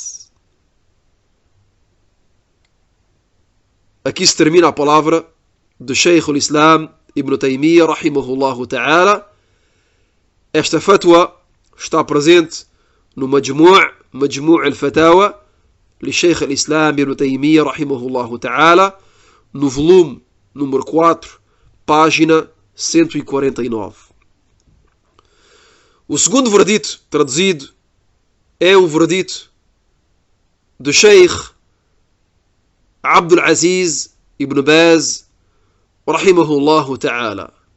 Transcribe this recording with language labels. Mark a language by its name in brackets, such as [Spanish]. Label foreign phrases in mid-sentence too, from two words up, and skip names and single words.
[Portuguese] Aqui se termina a palavra de Sheikh al-Islam Ibn Taymiyyah [Arabic] رحمه الله تعالى. [Portuguese] Esta fatwa está presente no Majmu' al-Fatawa de Sheikh al-Islam Ibn Taymiyyah [Arabic] رحمه الله تعالى, [Portuguese] no volume número 4, página 149. O segundo veredito traduzido é um veredito de Sheikh Abdul Aziz Ibn Baz [Arabic] رحمه الله تعالى,